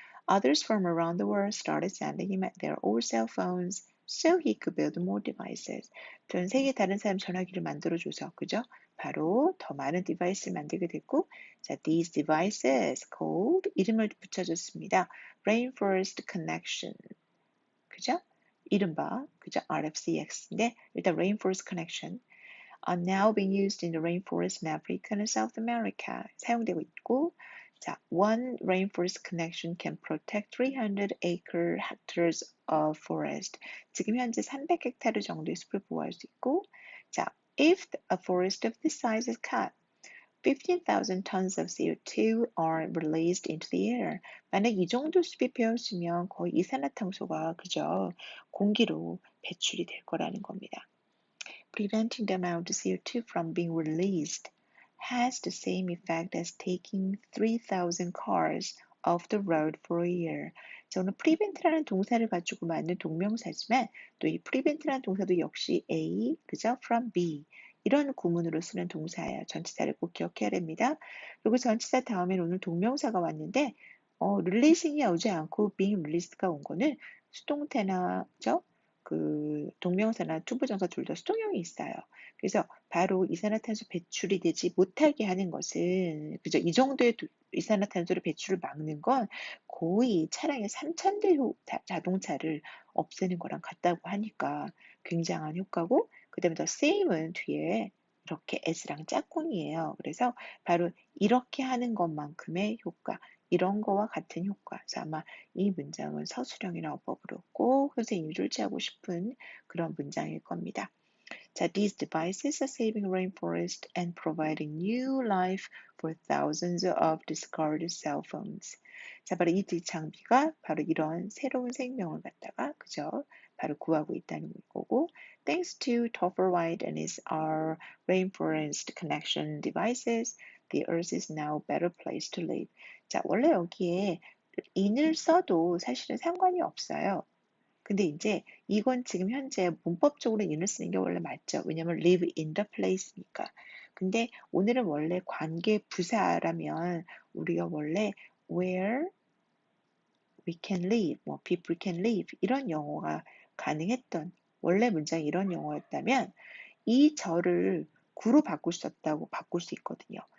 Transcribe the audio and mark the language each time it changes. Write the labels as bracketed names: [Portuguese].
[English] Others from around the world started sending him their old cell phones so he could build more devices. [Korean] 전 세계 다른 사람 전화기를 만들어줘서 그죠? 바로 더 많은 디바이스를 만들게 됐고, 자, [English] these devices called [Korean] 이름을 붙여줬습니다. Rainforest Connection, 그죠? 이른바 그죠? [English] RFCX인데 일단 Rainforest Connection are now being used in the rainforest in Africa and South America. [Korean] 사용되고 있고, 자, [English] one rainforest connection can protect 300 hectares of forest. [Korean] 지금 현재 300헥타르 정도의 숲을 보호할 수 있고, 자, [English] if a forest of this size is cut, 15,000 tons of CO2 are released into the air. [Korean] 만약 이 정도 숲이 베었으면 거의 이산화탄소가 그저 공기로 배출이 될 거라는 겁니다. [English] Preventing the amount of CO2 from being released has the same effect as taking 3,000 cars off the road for a year. [Korean] 자, 오늘 prevent라는 동사를 가지고 만든 동명사지만 또 이 prevent라는 동사도 역시 A, 그죠? from B 이런 구문으로 쓰는 동사예요. 전치사를 꼭 기억해야 됩니다. 그리고 전치사 다음에는 오늘 동명사가 왔는데 releasing이 오지 않고 being released가 온 거는 수동태나 그죠? 그 동명사나 투부정사 둘 다 수동형이 있어요. 그래서 바로 이산화탄소 배출이 되지 못하게 하는 것은 그죠? 이 정도의 이산화탄소를 배출을 막는 건 거의 차량의 3,000대 자동차를 없애는 거랑 같다고 하니까 굉장한 효과고 그다음에 더 same은 뒤에 이렇게 s랑 짝꿍이에요. 그래서 바로 이렇게 하는 것만큼의 효과 이런 거와 같은 효과. 그래서 아마 이 문장은 서술형이나 어법으로 꼭 선생님이 출제하고 싶은 그런 문장일 겁니다. [English] 자, these devices are saving rainforest and providing new life for thousands of discarded cell phones. [Korean] 자, 바로 이 장비가 바로 이런 새로운 생명을 갖다가 그죠? 바로 구하고 있다는 거고, [English] thanks to Topher White and his our rainforest connection devices, the earth is now a better place to live. [Korean] 자, 원래 여기에 in을 써도 사실은 상관이 없어요. 근데 이제 이건 지금 현재 문법적으로 in을 쓰는 게 원래 맞죠. 왜냐면 live in the place니까. 근데 오늘은 원래 관계 부사라면 우리가 원래 [English] where we can live, [Korean] 뭐 [English] people can live [Korean] 이런 영어가 가능했던 원래 문장이 이런 영어였다면 이 절을 구로 바꿀 수 없다고 바꿀 수 있거든요.